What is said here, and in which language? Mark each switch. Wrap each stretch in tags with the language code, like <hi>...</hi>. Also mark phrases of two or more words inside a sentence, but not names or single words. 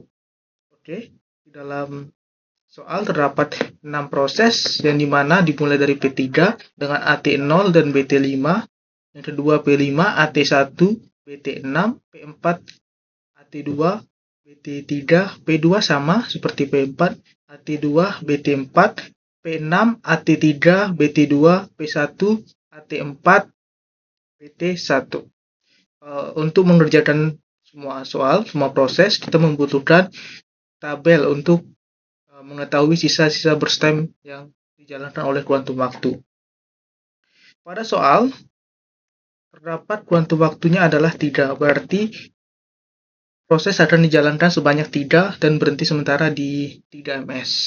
<id>Oke, di dalam soal terdapat 6 proses yang dimana dimulai dari P3 dengan AT0 dan BT5, yang kedua P5, AT1, BT6, P4, AT2, BT3, P2 sama seperti P4, AT2, BT4, P6, AT3, BT2, P1, AT4, BT1. Untuk mengerjakan semua proses, kita membutuhkan tabel untuk mengetahui sisa-sisa</id> <en>burst time</en> <id>yang dijalankan oleh kuantum waktu. Pada soal terdapat kuantum waktunya adalah 3, berarti proses akan dijalankan sebanyak 3 dan berhenti sementara di 3 ms.</id>